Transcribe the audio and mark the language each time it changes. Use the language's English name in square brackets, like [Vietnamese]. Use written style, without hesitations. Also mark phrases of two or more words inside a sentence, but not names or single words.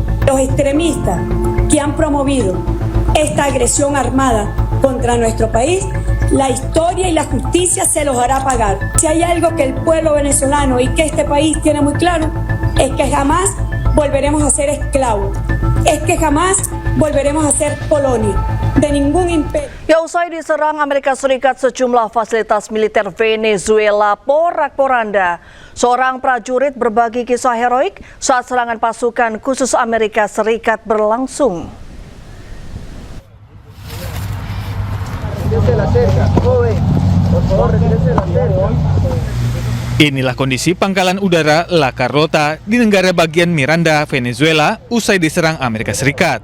[Spanish] Los extremistas que han promovido esta agresión armada contra nuestro país, la historia y la justicia se los hará pagar. Si hay algo que el pueblo venezolano y que este país tiene muy claro, es que jamás volveremos a ser esclavos, es que jamás volveremos a ser colonia de ningún imperio. [Indonesian] Ya, usai diserang Amerika Serikat, sejumlah fasilitas militer Venezuela porak-poranda. Seorang prajurit berbagi kisah heroik saat serangan pasukan khusus Amerika Serikat berlangsung. Inilah kondisi Pangkalan Udara La Carlota di negara bagian Miranda, Venezuela, usai diserang Amerika Serikat.